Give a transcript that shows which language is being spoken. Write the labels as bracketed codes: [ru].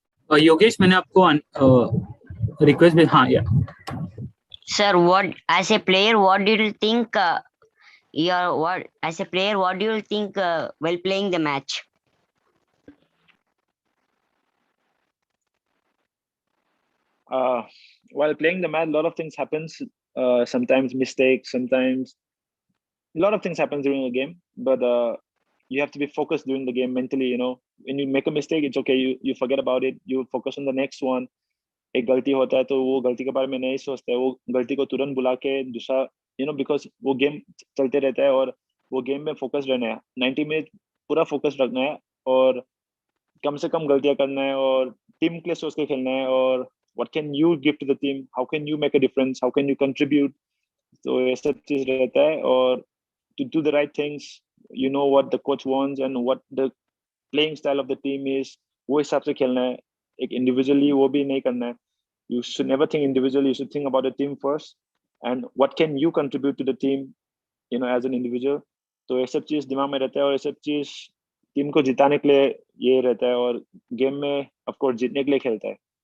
[hi] Yogesh, मैंने आपको request भेजा. हाँ, yeah. [en] Sir, what as a player, what do you think? As a player, what do you think while playing the match? While playing the match, a lot of things happens. Sometimes mistakes, sometimes a lot of things happen during a game. But you have to be focused during the game mentally. When you make a mistake, it's okay. You forget about it. You focus on the next one. [hi] एक गलती होता है तो वो गलती के बारे में नहीं सोचते है. वो गलती को तुरंत बुला के दूसरा बिकॉज वो गेम चलते रहता है और वो गेम में फोकस रहना है. 90 मिनट पूरा फोकस रखना है और कम से कम गलतियां करना है और टीम के लिए सोच के खेलना है. और [en] what can you give to the team? How can you make a difference? How can you contribute? [hi] तो ये सब चीज रहता है. और [en] to do the right things, what the coach wants and what the playing style of the team is, [hi] वो हिसाब से खेलना है. एक individually वो भी नहीं करना है. [en] You should never think individually. You should think about the team first and what can you contribute to the team, as an individual. [hi] तो ये सब चीज दिमाग में रहता है और ये सब चीज टीम को जिताने के लिए ये रहता है और गेम में ऑफ कोर्स जीतने के लिए खेलता है.